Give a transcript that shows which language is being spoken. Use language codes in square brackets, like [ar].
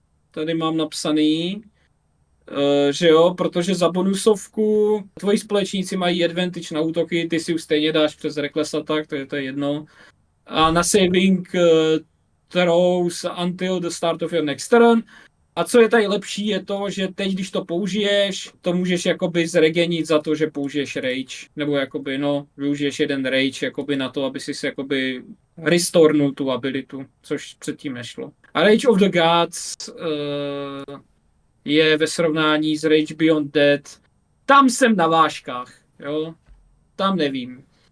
[cs] Tady mám napsaný. Že jo, protože za bonusovku tvoji společníci mají advantage na útoky, ty si už stejně dáš přes Reckless Attack, to je jedno. [en] A na saving throws until the start of your next turn. [cs] A co je tady lepší, je to, že teď, když to použiješ, to můžeš jakoby zregenit za to, že použiješ rage. Nebo jakoby, no, využiješ jeden rage jakoby na to, aby si jakoby restornul tu abilitu, což předtím nešlo. A Rage of the Gods je ve srovnání s Rage Beyond Dead, tam jsem na vážkách, jo, tam nevím.